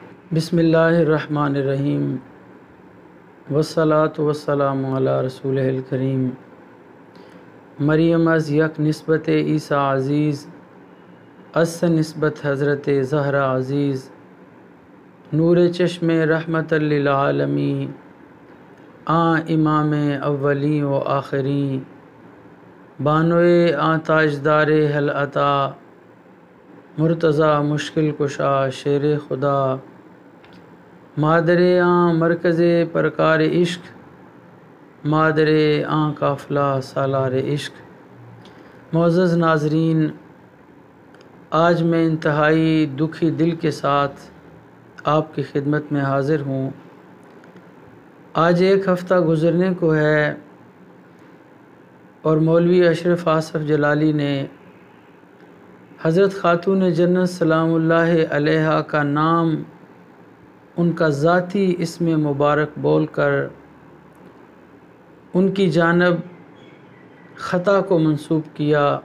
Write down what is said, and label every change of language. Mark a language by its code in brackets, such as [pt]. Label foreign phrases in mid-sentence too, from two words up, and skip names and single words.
[ar] بسم اللہ الرحمن الرحیم والصلاة والسلام علی رسول الکریم۔ [fa] مریم از یک نسبت عیسیٰ عزیز، اس نسبت حضرت زہرا عزیز، نور چشم رحمت للعالمین، امام اولین و آخرین، بانوئے تاجدار حل عطا، مرتضی مشکل کشا شیر خدا، مادر مرکز پرکار عشق، مادر قافلہ سالار عشق۔ [ur] معزز ناظرین، آج میں انتہائی دکھی دل کے ساتھ آپ کی خدمت میں حاضر ہوں۔ آج ایک ہفتہ گزرنے کو ہے اور مولوی اشرف آصف جلالی نے حضرت خاتون جنت [ar] سلام اللہ علیہا [ur] کا نام ان کا ذاتی اسم مبارک بول کر ان کی جانب خطا کو منسوب کیا۔